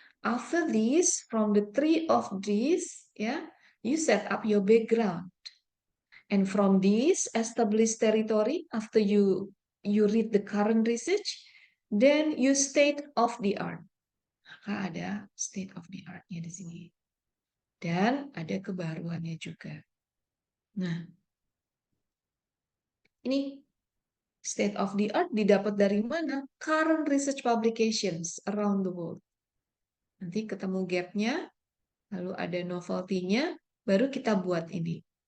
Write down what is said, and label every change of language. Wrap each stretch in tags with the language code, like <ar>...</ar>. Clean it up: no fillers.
<en>After this, from the three of these, yeah, you set up your background. And from this established territory, after you read the current research, then you state of the art.</en> <id>Maka ada state of the art-nya di sini. Dan ada kebaruannya juga. Nah, ini state of the art didapat dari mana?</id> <en>Current research publications around the world.</en> <id>Nanti ketemu gap-nya, lalu ada novelty-nya, baru kita buat ini.</id>